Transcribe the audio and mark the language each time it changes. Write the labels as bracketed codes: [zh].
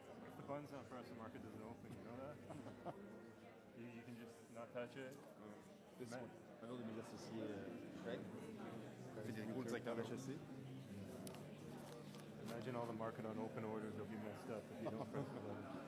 [en] If the button's not pressed, the market doesn't open. You know that? you can just not touch it. [fr] Un autre de mes associés, Greg, Federico, le directeur de HEC. [en] Imagine all the market on open orders will be messed up if you don't press the button.